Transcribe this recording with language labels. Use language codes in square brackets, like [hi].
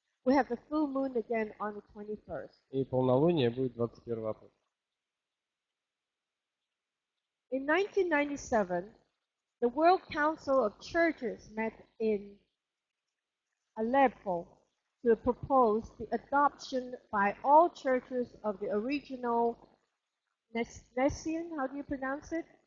[en] We have the full moon again on the 21st. [ru] И полнолуние будет 21 апреля. [en] In 1997, the World Council of Churches met in Aleppo to propose the adoption by all churches of the original Nicene, how do you pronounce it?